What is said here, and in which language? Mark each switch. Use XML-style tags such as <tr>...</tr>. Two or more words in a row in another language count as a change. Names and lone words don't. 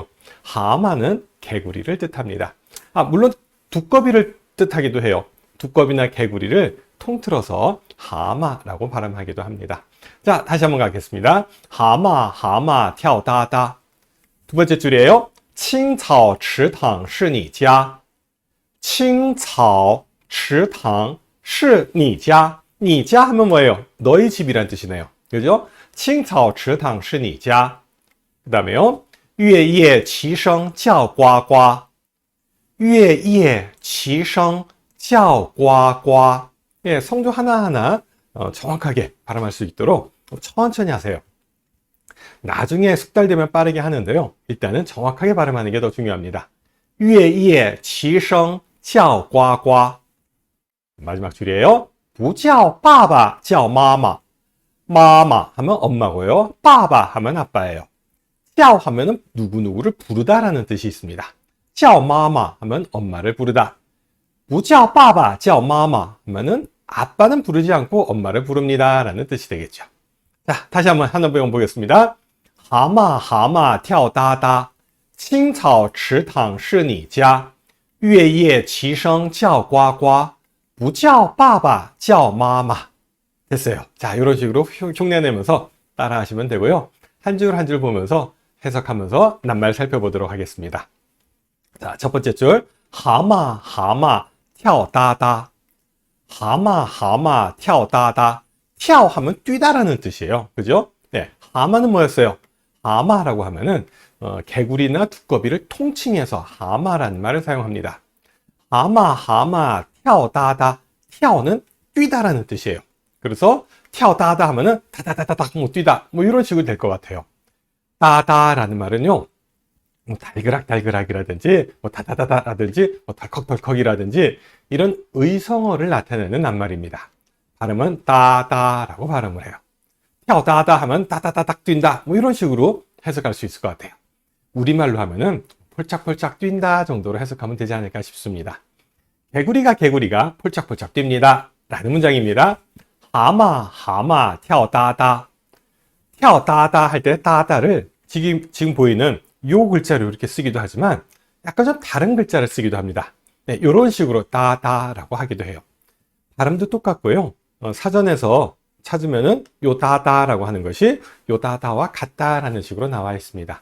<ko>하마는 개구리를 뜻합니다. 물론 두꺼비를 뜻하기도 해요. 두꺼비나 개구리를 통틀어서 하마라고 발음하기도 합니다. 자, 다시 한번 가겠습니다.</ko> <zh>蛤蟆，蛤蟆, 跳哒哒.</zh> <ko>두 번째 줄이에요.</ko> <zh>青草池塘是你家. 青草池塘是你家. 你家</zh> <ko>하면 뭐예요? 너희 집이란 뜻이네요. 그죠?</ko> <zh>青草池塘是你家.</zh> <ko>그 다음에요.</ko> <zh>月夜齐声叫呱呱. 月夜齐声叫呱呱.</zh> <ko>예, 성조 하나하나 정확하게 발음할 수 있도록 천천히 하세요. 나중에 숙달되면 빠르게 하는데요. 일단은 정확하게 발음하는 게 더 중요합니다.</ko> <zh>月夜齐声叫呱呱.</zh> <ko>마지막 줄이에요.</ko> <zh>不叫爸爸叫妈妈.</zh> <ko>마마 하면 엄마고요. 빠바 하면 아빠예요. 叫 하면은 누구누구를 부르다라는 뜻이 있습니다.</ko> <zh>叫妈妈</zh> <ko>하면 엄마를 부르다.</ko> <zh>不叫爸爸叫妈妈</zh> <ko>하면은 아빠는 부르지 않고 엄마를 부릅니다 라는 뜻이 되겠죠. 자, 다시 한번 하나 배워 보겠습니다.</ko> <zh>蛤蟆蛤蟆跳哒哒青草池塘是你家月夜齐声叫呱呱不叫爸爸叫妈妈.</zh> <ko>됐어요. 자, 이런 식으로 흉내내면서 따라 하시면 되고요. 한 줄 한 줄 보면서 해석하면서 낱말 살펴보도록 하겠습니다. 자, 첫 번째 줄.</ko> <zh>蛤蟆，蛤蟆, 跳哒哒. 蛤蟆，蛤蟆, 跳哒哒.</zh> <ko>跳 하면 뛰다라는 뜻이에요. 그죠? 네. 하마는 뭐였어요? 하마라고 하면은, 개구리나 두꺼비를 통칭해서 하마라는 말을 사용합니다.</ko> <zh>蛤蟆，蛤蟆, 跳哒哒.</zh> <ko>跳는 뛰다라는 뜻이에요. 그래서</ko> <zh>跳哒哒</zh> <ko>하면은 다다다다닥 뛰다 이런 식으로 될 것 같아요. 따다라는 말은요, 달그락달그락이라든지 다다다다라든지 덜컥덜컥이라든지 이런 의성어를 나타내는 낱말입니다. 발음은 따다라고 발음을 해요.</ko> <zh>跳哒哒</zh> <ko>하면 다다다닥 뛴다 이런 식으로 해석할 수 있을 것 같아요. 우리말로 하면은 폴짝폴짝 뛴다 정도로 해석하면 되지 않을까 싶습니다. 개구리가 폴짝폴짝 뜁니다 라는 문장입니다.</ko> <zh>蛤蟆，蛤蟆, 跳哒哒. 跳哒哒</zh> <ko>할 때 따다를 지금 보이는 요 글자로 이렇게 쓰기도 하지만 약간 좀 다른 글자를 쓰기도 합니다. 네, 이런 식으로 따다라고 하기도 해요. 발음도 똑같고요. 사전에서 찾으면은 요 따다라고 하는 것이 요 따다와 같다라는 식으로 나와 있습니다.</ko>